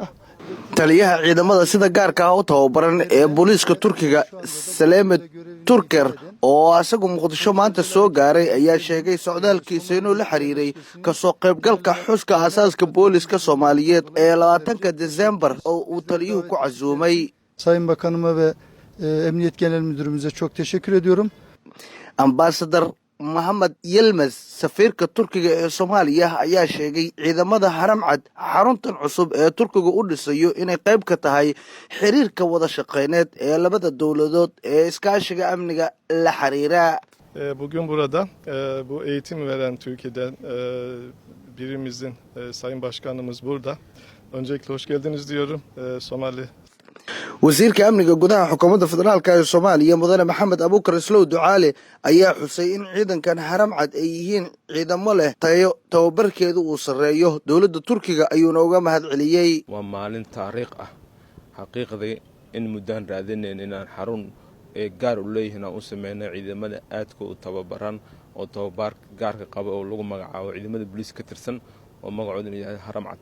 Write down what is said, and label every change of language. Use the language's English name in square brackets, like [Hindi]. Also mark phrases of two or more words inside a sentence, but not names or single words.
[Somali] taliyaha ciidamada sida gaarka u tababaran ee booliska Turkiga Salemet Turker oo asagu Muqdisho maanta soo gaaray ayaa sheegay socdaalkiisa inuu la xiriiray ka soo qaybgalka xuska asaaska booliska Soomaaliyeed ee 20 December oo uu taliyuhu ku casuumay [Turkish] Sayın Bakanıma ve Emniyet Genel Müdürümüze çok teşekkür ediyorum. [Somali] Ambassador Mohammed Yilmaz safiirka Turkiga ee Soomaaliya ayaa sheegay ciidamada haramcad xaruntan cusub ee Turkiga u dhisayo inay qayb ka tahay xiriirka wada shaqeyneed ee labada dawladood ee iskaashiga amniga la xiriira. [Turkish] Bugün burada bu eğitim veren Türkiye'den birimizin Sayın Başkanımız burada. Öncelikle hoş geldiniz diyorum Somali. [Somali] wasiirka amniga gudaha xukuumadda federaalka ee Soomaaliya mudane Maxamed Abuukar Islow Ducaale ayaa xusay in ciidankan haramcad ay yihiin ciidamo leh tayo tababarkeedu uu sareeyo dowladda Turkiga ayuuna uga mahad celiyay waa maalin taariikh ah xaqiiqdii in mudaan raadineen inaan xarun ee gaar u leeyahay u sameeyay ciidamada aadka u tababaran oo tababar gaarka qaba oo lagu magacaabo ciidamada booliska ka tirsan oo magacoodu yahay haramcad